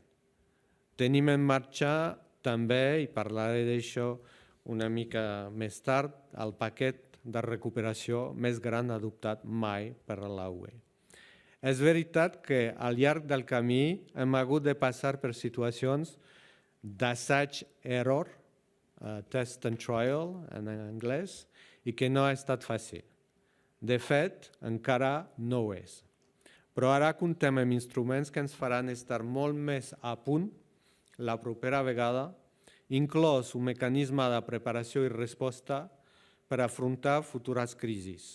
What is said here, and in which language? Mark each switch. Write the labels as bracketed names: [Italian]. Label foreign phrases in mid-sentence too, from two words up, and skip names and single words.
[Catalan] Tenim en marxa també, i parlaré d'això una mica més tard, el paquet de recuperació més gran adoptat mai per a la UE. És veritat que al llarg del camí hem hagut de passar per situacions d'assaig-error, [English] test and trial [Catalan] en anglès, i que no ha estat fàcil. De fet, encara no ho és. Però ara comptem amb instruments que ens faran estar molt més a punt la propera vegada, inclòs un mecanisme de preparació i resposta per afrontar futures crisis.